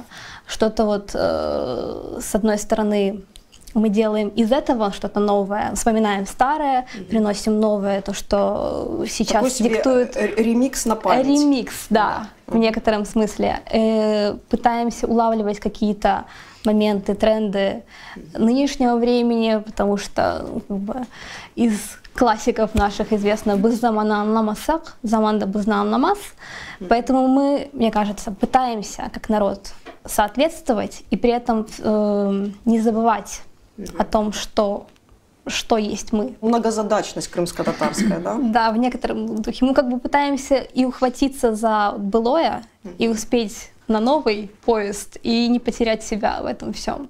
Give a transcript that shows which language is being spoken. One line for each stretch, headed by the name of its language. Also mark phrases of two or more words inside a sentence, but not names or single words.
Russian: Что-то с одной стороны мы делаем из этого что-то новое, вспоминаем старое, приносим новое, то, что сейчас диктует. Ремикс на память. Ремикс, да, в некотором смысле.
Crimean Tatar: Пытаемся улавливать какие-то моменты, тренды нынешнего времени, потому что из классиков наших известно «Біз заманнан намасақ, заманда біздан намаз».
Russian: Поэтому мы, мне кажется, пытаемся как народ соответствовать и при этом не забывать о том, что есть мы. Многозадачность крымско-татарская, да? Да, в некотором духе. Мы пытаемся и ухватиться за былое, и успеть на новый поезд, и не потерять себя в этом всем.